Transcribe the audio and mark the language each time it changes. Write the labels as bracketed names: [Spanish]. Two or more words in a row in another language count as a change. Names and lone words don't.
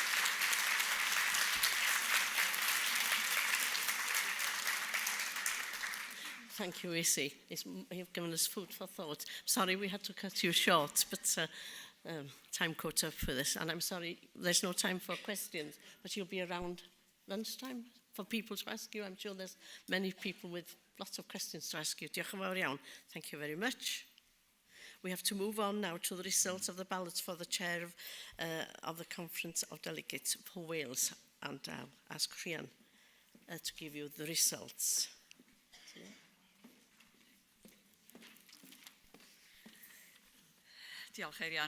[English] Thank you, Issy. You've given us food for thought. Sorry we had to cut you short, but time caught up for this. And I'm sorry, there's no time for questions, but you'll be around lunchtime for people to ask you. I'm sure there's many people with lots of questions to ask you. [Welsh] Diolch yn fawr iawn. [English] Thank you very much. We have to move on now to the results of the ballots for the chair of the Conference of Delegates for Wales. And I'll ask Rhian to give you the results. Diolch, Arian.